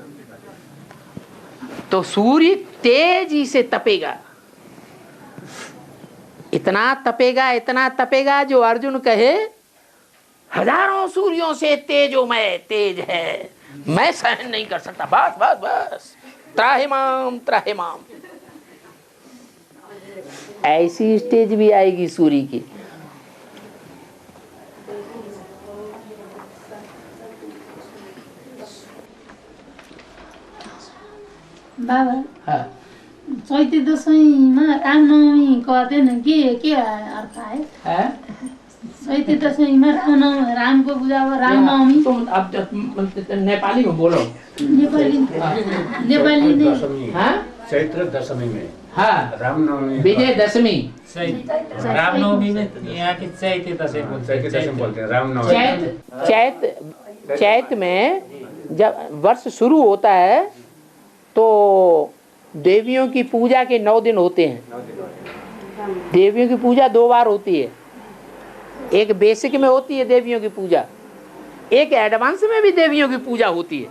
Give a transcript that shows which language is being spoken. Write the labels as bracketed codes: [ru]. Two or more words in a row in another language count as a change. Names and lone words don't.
[hi] तो सूर्य तेजी से तपेगा, इतना तपेगा, इतना तपेगा, जो अर्जुन कहे हजारों सूर्यों से तेजोमय तेज है, मैं सहन नहीं कर सकता, बस बस बस, त्राहिमाम त्राहिमाम। ऐसी स्टेज भी आएगी सूर्य की। बाबा हाँ। चैते दशैंमा रामनवमी कहते न के अर्थ है? [ne] चैते दशैंमा रामको पूजा अब रामनवमी। [hi] तुम अब नेपाली में बोलो। नेपाली दशमी, हाँ? चैत्र दशमी में, हाँ, रामनवमी, विजय दशमी, रामनवमी में यहाँ की चैते दशैं बोलते हैं रामनवमी। चैत में जब वर्ष शुरू होता है तो देवियों की पूजा के 9 दिन होते हैं। देवियों की पूजा 2 बार होती है, एक बेसिक में होती है देवियों की पूजा, एक एडवांस में भी देवियों की पूजा होती है।